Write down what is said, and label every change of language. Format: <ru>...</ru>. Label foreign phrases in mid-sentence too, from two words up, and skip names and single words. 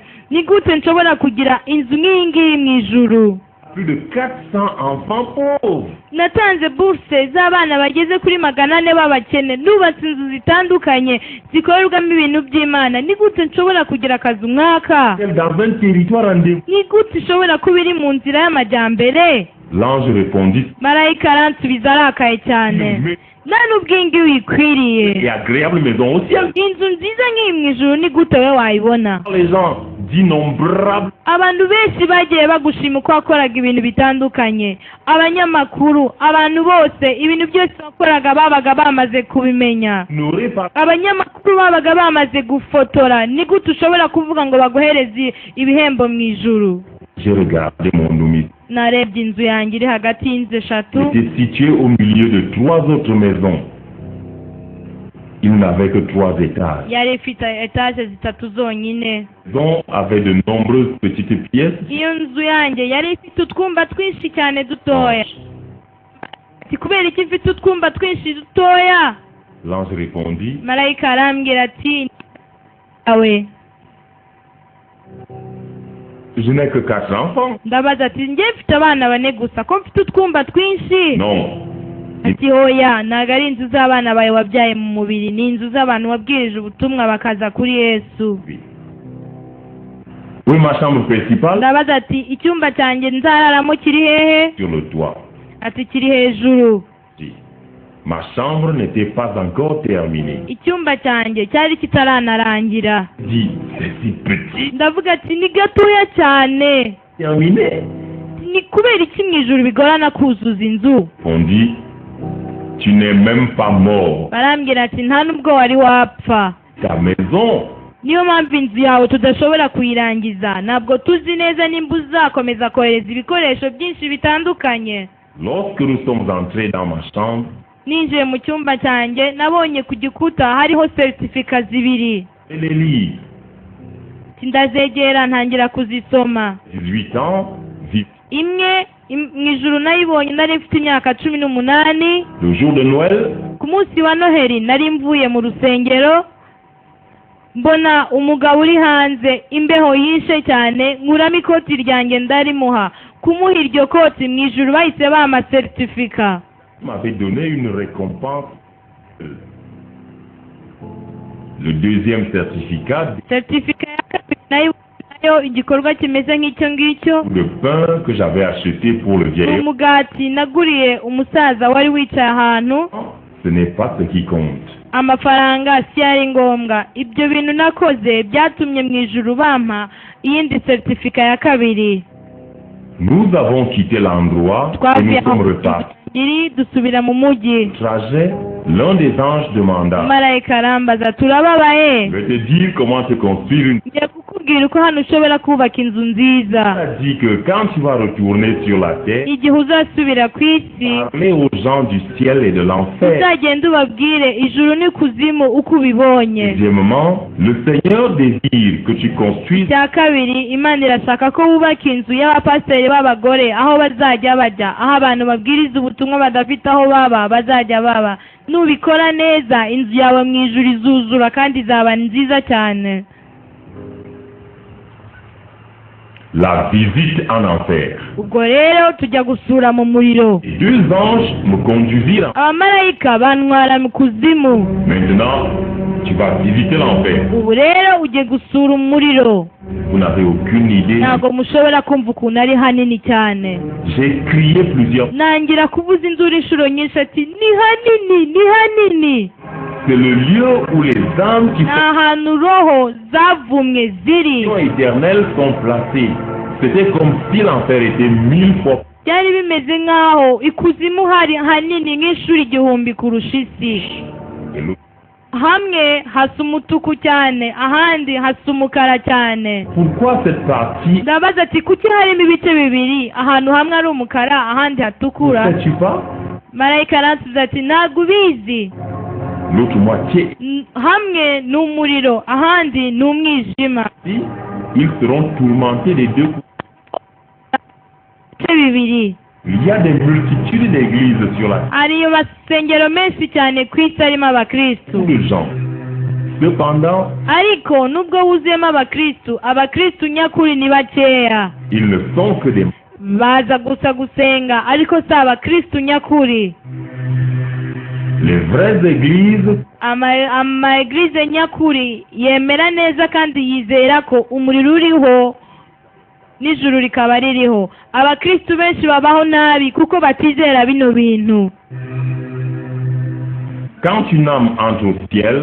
<rw>Ni gute nshobora kugira inzu nk'iyi ngiyi mu ijuru?</rw> <fr>Plus de 400 enfants pauvres.</fr> <rw>Natanze bourse z'abana bageze kuri 400 b'abakene. Nubatse inzu zitandukanye zikorerwamo ibintu by'Imana. Ni gute nshobora kugira akazu nk'aka?</rw> <fr>Dans un territoire en développement.</fr> <rw>Ni gute ishobora kuba iri mu nzira y'amajyambere?</rw> <fr>L'ange répondit,</fr> <rw>Marayika aransubiza arakaye cyane.</rw> <fr>mais</fr> <rw>Nta n'ubwingi wikwiriye.</rw> <fr>et agréable maison au ciel.</fr> <rw>Inzu nziza nk'iyi mu ijuru ni gute we wayibona?</rw> <fr>Les gens d'innombrables</fr> <rw>Abantu benshi bagiye bagushima uko wakoraga ibintu bitandukanye. Abanyamakuru, abantu bose, ibintu byose wakoraga babaga bamaze kubimenya.</rw> <fr>n'auraient pas</fr> <rw>Abanyamakuru babaga bamaze gufotora. Ni gute ushobora kuvuga ngo baguhereze ibihembo mu ijuru?</rw> <fr>J'ai regardé mon domicile.</fr> <rw>Narebye inzu yanjye iri hagati y'inzu eshatu.</rw> <fr>Était situé au milieu de 3 autres maisons. Il n'avait que 3 étages.</fr> <rw>Yari ifite etaje zitatu zonyine.</rw> <fr>Dont avait de nombreuses petites pièces.</fr> <rw>Iyo nzu yanjye yari ifite utwumba twinshi cyane dutoya. Ati kubera iki ifite utwumba twinshi dutoya?</rw> <fr>L'ange répondit,</fr> <rw>Marayika arambwira ati awe.</rw> <fr>je n'ai que 4 enfants.</fr> <rw>Ndabaza ati njye mfite abana 4 gusa ko mfite utwumba twinshi?</rw> <fr>Non,</fr> <rw>ati hoya ntabwo ari inzu z'abana bawe wabyaye mu mubiri, ni inzu z'abantu wabwirije ubutumwa bakaza kuri Yesu.</rw> <fr>Oui, ma chambre principale,</fr> <rw>ndabaza ati icyumba cyanjye nzararamo kiri hehe?</rw> <fr>sur le toit.</fr> <rw>ati kiri hejuru.</rw> <fr>Si. Ma chambre n'était pas encore terminée.</fr> <rw>icyumba cyanjye cyari kitaranarangira.</rw> <fr>Dis, c'est si petit.</fr> <rw>ndavuga ati ni gatoya cyane.</rw> <fr>Terminé.</fr> <rw>ni kubera iki mu ijuru bigorana kuzuza inzu?</rw> <fr>On dit, tu n'es même pas mort.</fr> <rw>barambwira ati nta nubwo wari wapfa.</rw> <fr>Ta maison,</fr> <rw>niyo mpamvu inzu yawe tudashobora kuyirangiza. ntabwo tuzi neza nimba uzakomeza kohereza ibikoresho byinshi bitandukanye.</rw> <fr>lorsque nous sommes entrés dans ma chambre,</fr> <rw>ninjiye mu cyumba cyanjye nabonye ku gikuta hariho seritifika zibiri.</rw> <fr>et les livres,</fr> <rw>ndazegera ntangira kuzisoma.</rw> <fr>18 ans,</fr> <rw>imwe mu ijuru nayibonye nari mfite imyaka 18.</rw> <fr>le jour de Noël,</fr> <rw>ku munsi wa noheli nari mvuye mu rusengero, mbona umugabo uri hanze, imbeho yishe cyane, nkuramo ikoti ryanjye ndarimuha. kumuha iryo koti mu ijuru bahise bampa seritifika.</rw> <fr>m'avait donné une récompense. Le deuxième certificat,</fr> <rw>seritifika ya kabiri nayo igikorwa kimeze nk'icyo ngicyo.</rw> <fr>le pain que j'avais acheté pour le</fr> <rw>ni</rw> <fr>vieillard.</fr> <rw>umugati naguriye umusaza wari wicaye ahantu.</rw> <fr>Ce n'est pas ce qui compte.</fr> <rw>amafaranga si yari ngombwa. ibyo bintu nakoze byatumye mu ijuru bampa iyindi seritifika ya kabiri.</rw> <fr>Nous avons quitté l'endroit et</fr> <rw>twavuye</rw> <fr>nous sommes repartis.</fr> <rw>dusubira mu mujyi.</rw> <fr>Trajet, l'un des anges demanda,</fr> <rw>marayika arambaza turababaye.</rw> <fr>je vais te dire comment te construire une...</fr> <rw>ngiye kukubwira uko hano ushobora kubaka inzu</rw> <fr>Il</fr> <rw>nziza.</rw> <fr>a dit que quand tu vas retourner sur la terre,</fr> <rw>igihe uzasubira ku isi</rw> <fr>parler aux gens du ciel et de l'enfer.</fr> <rw>uzagenda ubabwire ijuru n'ikuzimu uko ubibonye.</rw> <fr>Deuxièmement, le Seigneur désire que tu construises</fr> <rw>icya kabiri, imana irashaka ko wubaka inzu y'abapasiteri b'abagore, aho bazajya bajya, aho abantu babwiriza ubutumwa badafite aho baba bazajya baba. nubikora neza inzu yawe mu ijuru izuzura kandi izaba nziza cyane.</rw> <fr>la visite en enfer.</fr> <rw>ubwo rero tujya gusura mu muriro.</rw> <fr>Les deux anges me conduisirent.</fr> <rw>abamarayika bantwara mu kuzimu.</rw> <fr>Maintenant, tu vas visiter l'enfer.</fr> <rw>ubu rero ugiye gusura umuriro.</rw> <fr>Vous n'avez aucune idée.</fr> <rw>ntabwo mushobora kumva ukuntu ari hanini cyane.</rw> <fr>J'ai crié plusieurs fois.</fr> <rw>nangira kuvuza induru inshuro nyinshi ati ni hanini ni hanini.</rw> <fr>C'est le lieu où les âmes qui</fr> <rw>ni ahantu roho zavumwe ziri.</rw> <fr>sont éternelles sont placées. C'était comme si l'enfer était 1000 fois.</fr> <rw>byari bimeze nk'aho ikuzimu hari hanini nk'inshuro 1000 kurusha isi.</rw> <fr>Et l'autre.</fr> <rw>hamwe hasa umutuku cyane, ahandi hasa umukara cyane.</rw> <fr>Pourquoi cette partie</fr> <rw>ndabaza ati kuki harimo ibice bibiri, ahantu hamwe ari umukara ahandi</rw> <fr>ne</fr> <rw>hatukura?</rw> <fr>sais-tu pas?</fr> <rw>marayika aransubiza ati ntabwo ubizi.</rw> <fr>L'autre moitié,</fr> <rw>hamwe ni umuriro ahandi ni umwijima.</rw> <fr>ils seront tourmentés des deux côtés.</fr> <rw>ibice bibiri.</rw> <fr>Il y a des multitudes d'églises sur la terre,</fr> <rw>hari amasengero menshi cyane ku isi arimo abakristu.</rw> <fr>de gens. Cependant,</fr> <rw>ariko nubwo wuzuyemo abakristu nyakuri ni bakeya.</rw> <fr>ils ne sont que des...</fr> <rw>baza gusa gusenga ariko si abakristu nyakuri.</rw> <fr>Les vraies églises</fr> <rw>ama eglise nyakuri yemera neza kandi yizera ko umuriro uriho n'ijuru rikaba ririho. abakristu benshi babaho nabi kuko batizera bino bintu.</rw> <fr>quand une âme entre au ciel,</fr>